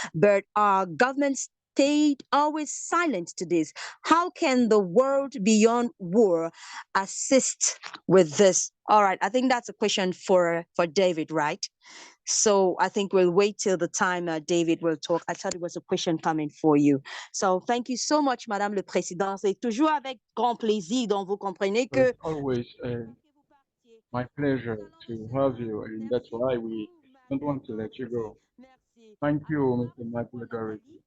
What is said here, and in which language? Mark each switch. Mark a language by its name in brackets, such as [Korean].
[English] But our government stayed always silent to this. How can the world beyond war assist with this? All right, I think that's a question for David, right? So I think we'll wait till the time David will talk. I thought it was a question coming for you. So thank you so much, [French] Madame le Président. C'est toujours avec grand plaisir, donc vous comprenez que... [English] It's always my pleasure to have you, and that's why we don't want to let you go. Thank you, Mr. Michael.